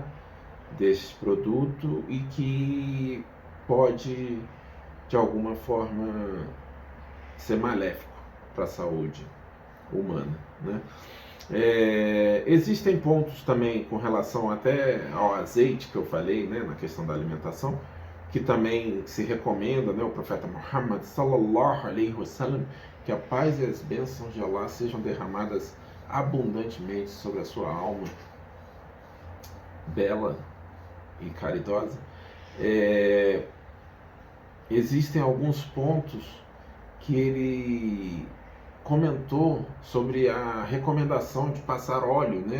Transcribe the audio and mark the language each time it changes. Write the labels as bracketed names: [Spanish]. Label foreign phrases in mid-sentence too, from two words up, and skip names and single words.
[Portuguese] Deste produto, e que pode de alguma forma ser maléfico para a saúde humana, né? Existem pontos também com relação até ao azeite que eu falei, né, na questão da alimentação, que também se recomenda, né, o profeta Muhammad [Arabic] صلى الله عليه وسلم, [Portuguese] que a paz e as bênçãos de Allah sejam derramadas abundantemente sobre a sua alma bela e caridosa. Existem alguns pontos que ele comentou sobre a recomendação de passar óleo, né?